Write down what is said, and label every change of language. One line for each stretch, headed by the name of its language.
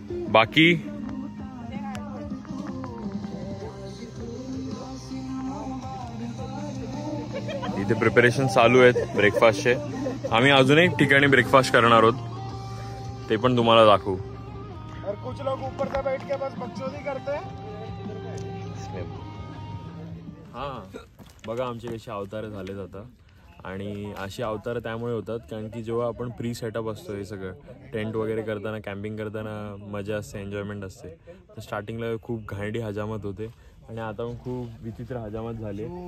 Marathi: बाकी इथे प्रिपरेशन चालू आहेत ब्रेकफास्टचे. आम्ही अजून एक ठिकाणी ब्रेकफास्ट करणार आहोत, ते पण तुम्हाला दाखवू.
Hindi: कुछ लोग ऊपर से बैठ के बस बकचोदी करते हैं.
Marathi: हा बघा आमचे कसे अवतार झालेत आता. आणि अशी अवतार त्यामुळे होतात कारण की जेव्हा आपण प्री सेटअप असतो, हे सगळं टेंट वगैरे करताना, कॅम्पिंग करताना मजा असते, एन्जॉयमेंट असते. तर स्टार्टिंगला खूप घाणेरडी हजामत होते आणि आता पण खूप विचित्र हजामत झाले.